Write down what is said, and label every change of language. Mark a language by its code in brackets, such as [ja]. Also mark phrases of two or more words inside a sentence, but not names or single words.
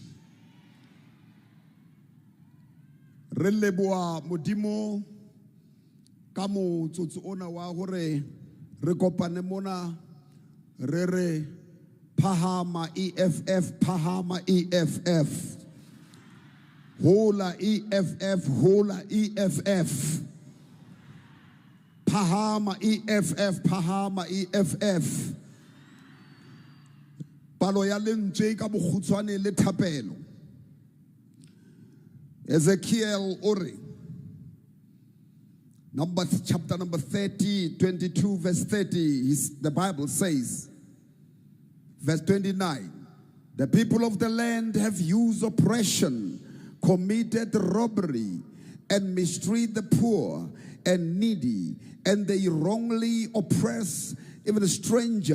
[st] Re leboha Modimo ka motsotso ona wa hore re kopane mona re re phahama EFF, phahama EFF, hola EFF, hola EFF, phahama EFF, phahama EFF. Palo ya lentswe ka bokhutswane le thapelo. [en] Ezekiel ore chapter number 30, 22 verse 30, the Bible says, verse 29, the people of the land have used oppression, committed robbery, and mistreat the poor and needy, and they wrongly oppress even a stranger.